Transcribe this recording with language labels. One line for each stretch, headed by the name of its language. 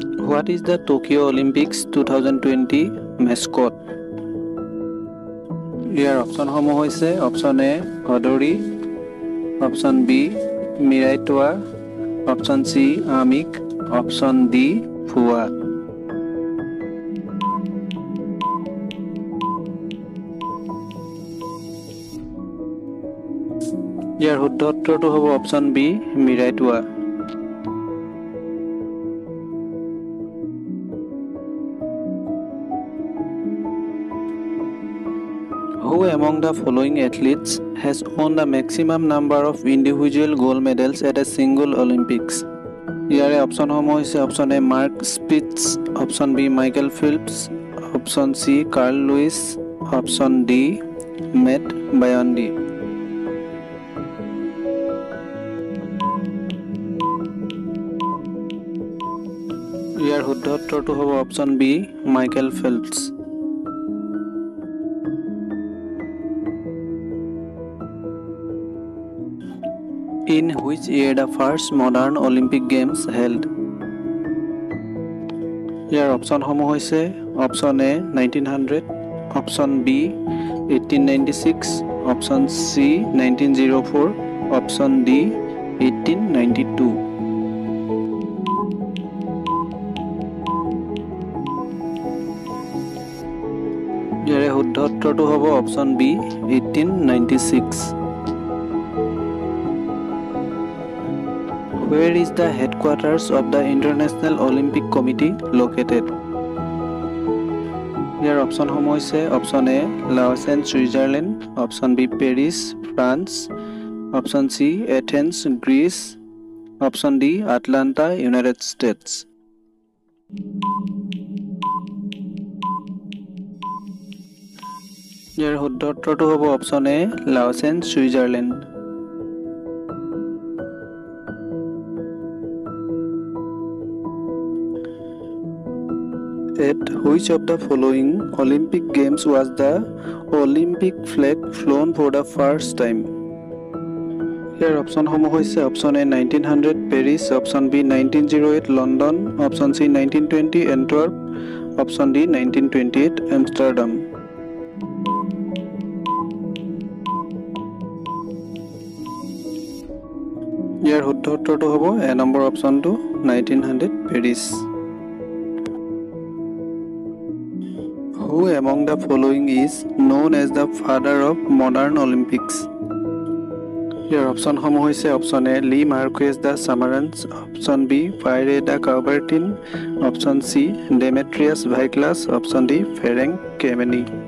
English: What is the Tokyo Olympics 2020 mascot?
Assamese: Year option সমূহ হৈছে option A হদৰি, option B মিৰাইটোৱা, option C আমিক, option D ফুৱা। ইয়াৰ শুদ্ধ উত্তৰটো হ'ব option B মিৰাইটোৱা।
English: Who among the following athletes has won the maximum number of individual gold medals at a single Olympics?
Assamese: ইয়াৰে option সমূহ হৈছে option A mark Spitz, option B Michael ফিল্পছ, option C Carl Lewis, option D mat বায়ণ্ডি। ইয়াৰ শুদ্ধ উত্তৰটো হ'ব option B Michael ফিল্পছ।
English: In which year the first modern Olympic Games held?
Assamese: Year option সমূহ হৈছে option A 1900, option B 1896, option C 1904, option D 1892। ইয়াৰে শুদ্ধ উত্তৰটো হ'ব option B 1896।
English: Where is the headquarters of the International Olympic Committee located?
Assamese: Year option সমূহ হৈছে option A লাওচেন Switzerland, option B Paris France, option C Athens Greece, option D Atalanta United states. ইয়াৰ শুদ্ধ উত্তৰটো হ'ব option A লাওচেন Switzerland.
English: At which of the following Olympic Games was the Olympic flag flown for the first time? Here option
Assamese: সমূহ হৈছে
English: option A 1900 Paris, option B 1908 London, option C 1920 Antwerp,
Assamese: option D 1928 Amsterdam. ইয়াৰ শুদ্ধ উত্তৰটো হ'ব এ number অপশ্যনটো 1900 Paris.
English: Who among the following is known as the father of modern Olympics?
Assamese: ইয়াৰ অপশ্যনসমূহ হৈছে option A লি মাৰ্কুৱেজ the চামাৰান্স, option B পাইৰে the কাউবাৰ্টিন, option C ডেমেট্ৰিয়াছ ভাইক্লাছ, option D Ferenc কেমেনি।